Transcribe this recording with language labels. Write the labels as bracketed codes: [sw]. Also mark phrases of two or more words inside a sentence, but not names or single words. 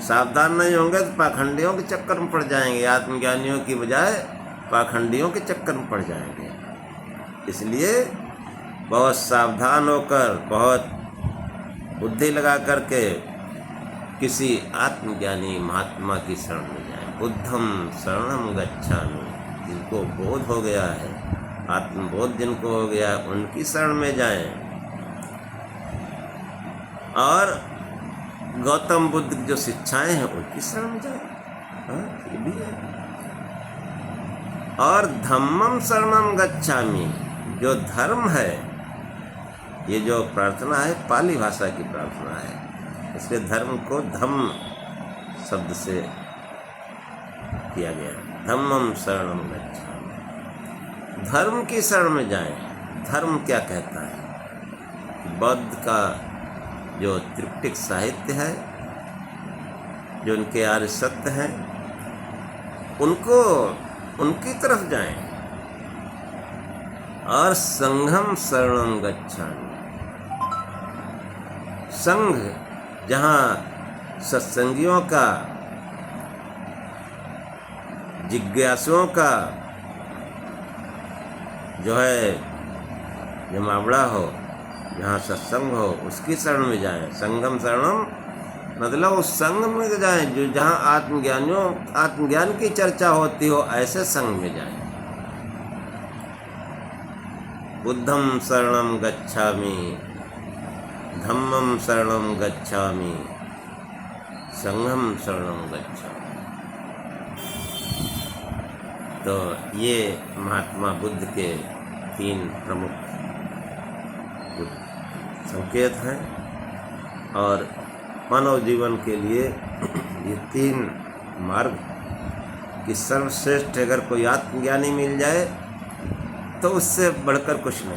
[hi] सावधान नहीं होंगे तो पाखंडियों के चक्कर में पड़ जाएंगे, आत्मज्ञानियों की बजाय पाखंडियों के चक्कर में पड़ जाएंगे। इसलिए बहुत सावधान होकर, बहुत बुद्धि लगा करके किसी आत्मज्ञानी महात्मा की शरण में जाएं। [pi] बुद्धम शरणम गच्छामि, [hi] जिनको बोध हो गया है, आत्मबोध जिनको हो गया है, उनकी शरण में जाएं। और गौतम बुद्ध की जो शिक्षाएं हैं उनकी शरण में जाएं। हाँ, ये भी है। [pi] और धम्मम शरणम गच्छामि, [hi] जो धर्म है, ये जो प्रार्थना है पाली भाषा की प्रार्थना है, इसलिए धर्म को धम्म शब्द से किया गया। [pi] धम्मम शरणम गच्छामि, [hi] धर्म की शरण में जाएं। धर्म क्या कहता है? बौद्ध का जो त्रिपिटक साहित्य है, जो उनके आर्य सत्य हैं, उनको उनकी तरफ जाएं। [pi] और संघम शरणं गच्छामि, [hi] संघ जहाँ सत्संगियों का, जिज्ञासुओं का जो है जमावड़ा हो, जहाँ सत्संग हो, उसकी शरण में जाएं। [pi] संगम शरणम [hi] मतलब उस संघ में जाएं जो जहाँ आत्मज्ञान की चर्चा होती हो, ऐसे संघ में जाएं। [pi] बुद्धं शरणं गच्छामि, धम्मं शरणं गच्छामि, संघं शरणं गच्छामि। [hi] तो ये महात्मा बुद्ध के 3 प्रमुख संकेत हैं। और मानव जीवन के लिए ये 3 मार्ग कि सर्वश्रेष्ठ अगर कोई आत्मज्ञानी मिल जाए तो उससे बढ़कर कुछ नहीं।